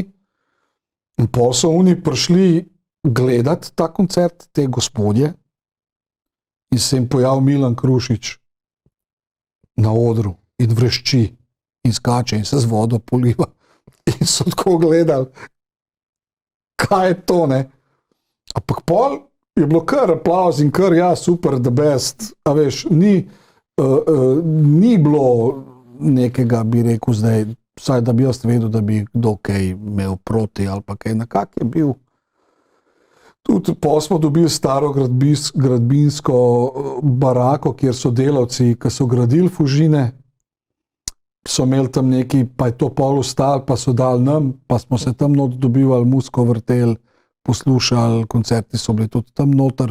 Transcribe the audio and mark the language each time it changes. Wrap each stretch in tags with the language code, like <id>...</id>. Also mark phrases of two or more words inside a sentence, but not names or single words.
<sl>In pol so oni prišli gledati ta koncert, te gospodje, in se jim pojavil Milan Krušič na odru in vrešči in skače in se z vodo poliva. In so tako gledali, kaj je to, ne. Ampak pol je bilo kar aplauz in kar, ja, super,</sl> <en>the best,</en> <sl>a veš, ni bilo nekega, bi rekel zdaj, vsaj da bi jaz vedel, da bi kdo kaj imel proti ali pa kaj, nekak je bil. Tudi pol smo dobili staro gradbinsko barako, kjer so delavci, ki so gradili Fužine, so imeli tam neki, pa je to pol ostalo, pa so dali nam, pa smo se tam not dobivali, musko vrteli, poslušali, koncerti so bili tudi tam noter.</sl>